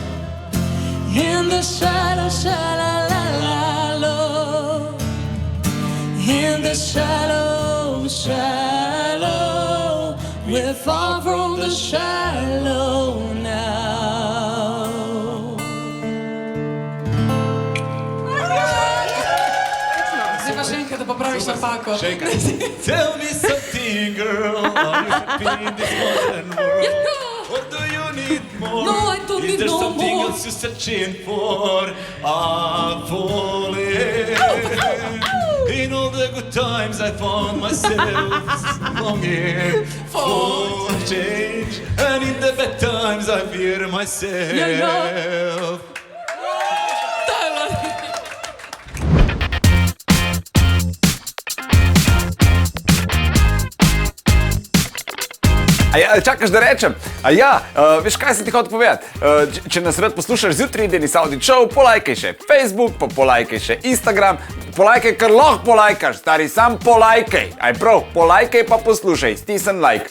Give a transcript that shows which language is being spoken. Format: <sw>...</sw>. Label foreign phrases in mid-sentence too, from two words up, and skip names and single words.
<en>In the shadow, shadow. In the shallow, shallow, we're far from the shallow now.</en> <sl>Zdaj pa še enkrat, da popraviš napako.</sl> <en>Tell me something, girl. Are you happy in this modern world? Or do you need more? No, I don't Is need there no something more. else you're searching for? I'm falling. In all the good times I found myself longing for change. And in the bad times I fear myself.</en> <sl>A ja, čakaš, da rečem? A ja, veš, kaj sem ti hotel povedati? Če nas rad poslušaš zjutraj, Denis Audić Show, polajkaj še Facebook, pa polajkaj še Instagram, polajkaj, kar lahko polajkaš, stari, sam polajkaj. Aj prav, polajkaj pa poslušaj, stisni like.</sl>